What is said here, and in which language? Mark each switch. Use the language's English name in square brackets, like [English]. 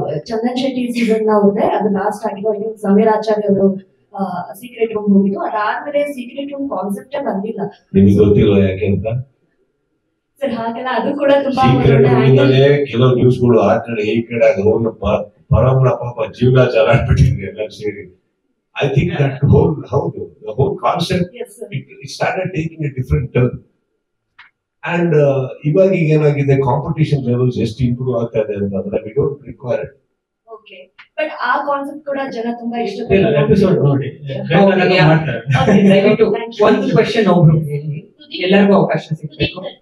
[Kannada] Chandan Shetty season ಹೋದ್ರೆ ಅದು last ಆಗಿದ್ದು. [English] I think [Kannada] ಸಮೀರ್ ಆಚಾರ್ಯ ಅವರು ಸೀಕ್ರೆಟ್ ರೂಮ್ ಹೋಗಿದ್ದು. ಅದಾದ್ಮೇಲೆ ಸೀಕ್ರೆಟ್ ರೂಮ್ ಕಾನ್ಸೆಪ್ಟೇ ಬಂದಿಲ್ಲ. ನಿಮಗೆ ಗೊತ್ತಿಲ್ಲ ಯಾಕೆ ಅಂತ ಸರ್? ಹಾಗೆಲ್ಲ ಅದು ಕೂಡ ತುಂಬಾ ಕೆಲವು ನ್ಯೂಸ್ಗಳು ಆ ಕಡೆ ಈ ಕಡೆ ಅವ್ರನ್ನ ಪರಮನ ಪಾಪ ಜೀವನ ಚಾಲಾಡ್ಬಿಟ್ಟಿದ್ರು ಎಲ್ಲ ಸೇರಿ. [English] I think that whole [Kannada] ಹೌದು, [English] the whole concept it started taking a different turn. [Kannada] And ಇವಾಗ ಈಗ ಏನಾಗಿದೆ, ಕಾಂಪಿಟೇಷನ್ ಲೆವೆಲ್ಸ್ ಎಷ್ಟು ಇಂಪ್ರೂವ್ ಆಗ್ತಾ ಇದೆ ಅಂತಂದ್ರೆ [English] We don't require it. [Kannada] Okay, but ಆ ಕಾನ್ಸೆಪ್ಟ್ ಕೂಡ ಜನ ತುಂಬಾ ಎಪಿಸೋಡ್ ನೋಡಿ ಮಾಡ್ತಾರೆ. ದಯವಿಟ್ಟು ಒಂದು ಕ್ವೆಶ್ಚನ್ ಒಬ್ರು ಹೇಳಿ, ಎಲ್ಲರಿಗೂ ಅವಕಾಶ ಸಿಗ್ಬೇಕು.